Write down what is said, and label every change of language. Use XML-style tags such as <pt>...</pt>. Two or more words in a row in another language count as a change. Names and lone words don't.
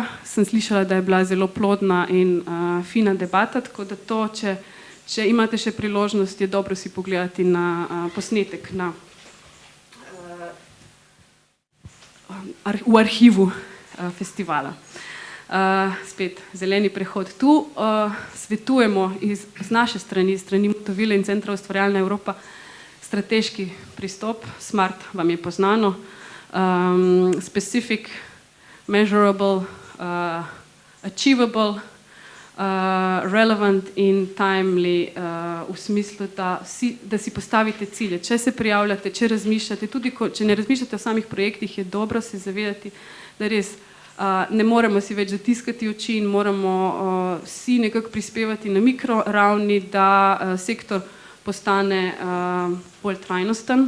<sl>Sem slišala, da je bila zelo plodna in fina debata, tako da to, če imate še priložnost, je dobro si pogledati na posnetek v arhivu festivala. Spet zeleni prehod tu. Svetujemo z naše strani, strani Motovile in Centra Ustvarjalna Evropa, strateški pristop. SMART vam je poznano.</sl> <en>Specific, measurable, achievable, relevant in timely,</en> <sl>v smislu, da si postavite cilje. Če se prijavljate, če razmišljate, tudi če ne razmišljate o samih projektih, je dobro se zavedati, da res ne moremo si več zatiskati oči in moramo vsi nekako prispevati na mikroravni, da sektor postane bolj trajnosten.</sl>